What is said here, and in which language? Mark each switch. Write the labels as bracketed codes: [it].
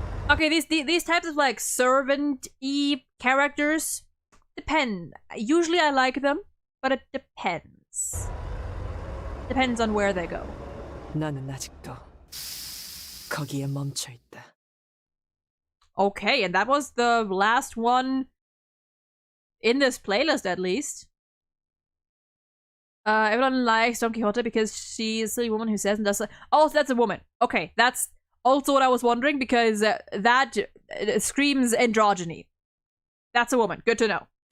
[en] Okay, these types of like servant-y characters depend. Usually I like them, but it depends. Depends on where they go. [ko] 나는 아직도 거기에 멈춰 있다. [en] Okay, and that was the last one in this playlist, at least. Everyone likes Don Quixote because she's a silly woman who says and does. Oh, so that's a woman. Okay, that's also what I was wondering because that screams androgyny. That's a woman. Good to know.